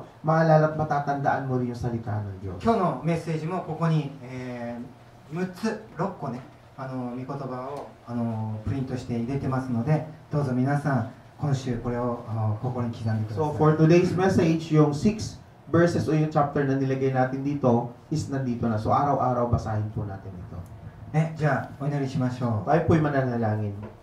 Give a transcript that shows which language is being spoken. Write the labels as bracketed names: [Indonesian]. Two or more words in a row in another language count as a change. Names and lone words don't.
[Filipino] Maalala at matatandaan mo rin yung salita ng Diyos. [Japanese] 今日のメッセージもここに、6つ6個ね御言葉をプリントして入れてますので、どうぞ皆さん今週これを心に刻んでください。 [English] So for today's message, [Filipino] yung 6 verses o yung chapter na nilagay natin dito is nandito na. So araw-araw basahin po natin ito. [Japanese] じゃあお祈りしましょう。 [Filipino] Tayo po'y mananalangin.